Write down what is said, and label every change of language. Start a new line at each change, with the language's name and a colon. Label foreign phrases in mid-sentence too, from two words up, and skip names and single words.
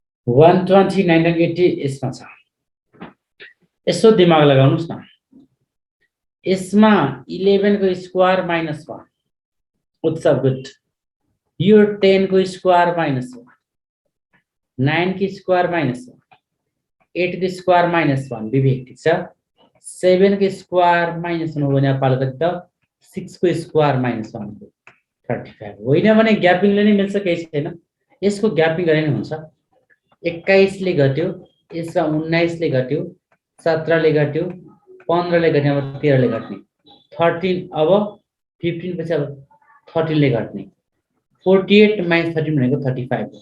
Nepali: 129 and 80 यसमा छ। यसो दिमाग लगाउनुस् न। यसमा 11 को
English: square minus
Nepali: 1
English: it's good.
Nepali: यो 10 को
English: square minus
Nepali: 1, 9 की
English: square minus
Nepali: 1, 8 को
English: square minus
Nepali: 1 विवेक ठीक छ। 7 को
English: square minus
Nepali: 1 हो भने पालो कति त 6 को
English: square minus
Nepali: 1 35 होइन भने ग्यापिङले नै मिल्छ, केही छैन। यसको ग्यापिङ गरे नि हुन्छ। 21 ले घट्यो, यसमा 19 ले घट्यो, 17 ले घट्यो, 15 ले घट्यो, अब 13 ले घट्ने, 13 अब 15 पछि अब 13 ले घट्ने, 48 माइनस 13 भनेको 35 हो।